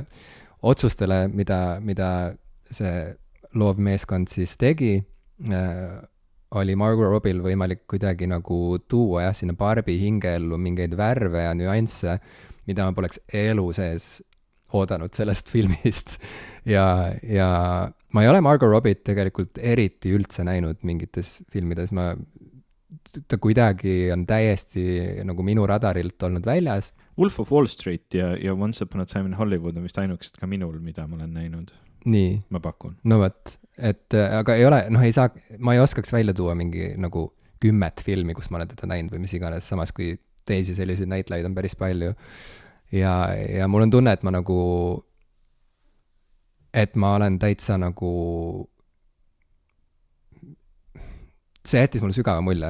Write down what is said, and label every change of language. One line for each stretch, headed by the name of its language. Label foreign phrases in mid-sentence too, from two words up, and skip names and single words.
Estonian: otsustele, mida see loov meeskond siis tegi, oli Margot Robbiel võimalik kuidagi nagu tuua sinna Barbie hingeellu mingeid värve ja nüansse, mida ma poleks elu sees oodanud sellest filmist ja ma ei ole Margot Robbiet tegelikult eriti üldse näinud mingites filmides, ta kuidagi on täiesti nagu minu radarilt olnud väljas. Wolf of Wall Street ja Once Upon a Time in Hollywood on vist ainukesed ka minul, mida ma olen näinud. Nii. Ma pakun. No võt, aga ei ole, ma ei oskaks välja tuua mingi nagu 10 filmi, kus ma olen teda näinud või mis iganes, samas kui teisi selliseid näitlejaid on päris palju. Ja mul on tunne, et ma olen täitsa nagu, see jättis mulle sügava mulje.